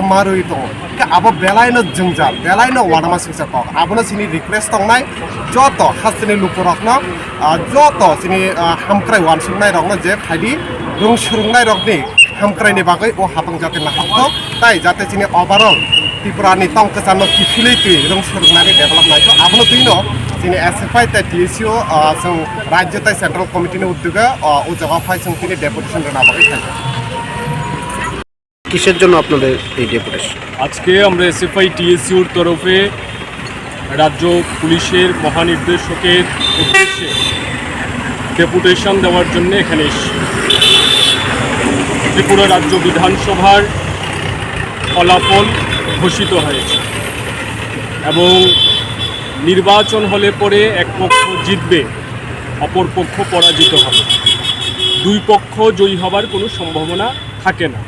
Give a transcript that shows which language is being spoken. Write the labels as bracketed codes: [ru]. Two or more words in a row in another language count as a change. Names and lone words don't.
[trp] मारुइ दङ के आबो बेलायनो जोंजा बेलायनो वाडमा सिसा क आबोनो सिनि रिक्वेस्ट दंनाय जत हासनि लुकुरकनो जत सिनि हामक्राय वानसुनाय रंनो जे फाइदि रों सोलोंनाय रगनि हामक्रायनि बागै ओ हापां जाते नाहाबतो ताई जाते सिनि ओभारअल त्रिपुरानि तंकसानो किफिलिटि रों सोलोंनानै डेभेलप नायखौ आबोनो दिनो जोंनि SFI ताई PSU जों राज्य ताई [en] central committee-नि [trp] उद्योगे ओ जगाफाय जों तिनि डेपुटेशन राना बागै थायो [bn] কিসের জন্য আপনাদের এই ডেপুটেশন? আজকে আমরা SFI TSUর তরফে রাজ্য পুলিশের মহানির্দেশকের উদ্দেশ্যে ডেপুটেশন দেওয়ার জন্য এখানে এসেছি। ত্রিপুরা রাজ্য বিধানসভার ফলাফল ঘোষিত হয়েছে এবং নির্বাচন হলে পরে এক পক্ষ জিতবে, অপর পক্ষ পরাজিত হবে, দুই পক্ষ জয়ী হবার কোনো সম্ভাবনা থাকে না।